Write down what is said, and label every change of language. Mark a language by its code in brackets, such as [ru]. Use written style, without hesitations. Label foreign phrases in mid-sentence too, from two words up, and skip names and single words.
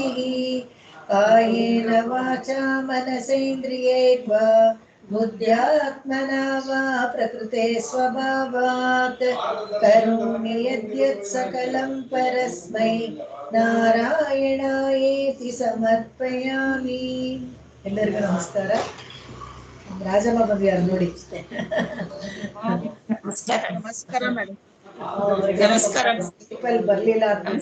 [sa] ಕಾಯೇನ ವಾಚಾ ಮನಸೇಂದ್ರಿಯೈರ್ವಾ ಬುದ್ಧ್ಯಾತ್ಮನಾ ವಾ ಪ್ರಕೃತೆ ಸ್ವಭಾವಾತ್ ಕರೋಮಿ ಯದ್ಯತ್ ಸಕಲಂ ಪರಸ್ಮೈ ನಾರಾಯಣಾಯೇತಿ ಸಮರ್ಪಯಾಮಿ. [kn] ಎಲ್ಲರಿಗೂ ನಮಸ್ಕಾರ. ರಾಜಮ್ಮ ಬಂದಿದ್ದಾರೆ ನೋಡಿ. ನಮಸ್ಕಾರ ಮೇಡಮ್. ಬರ್ಲಿಲ್ಲ ಅಂತ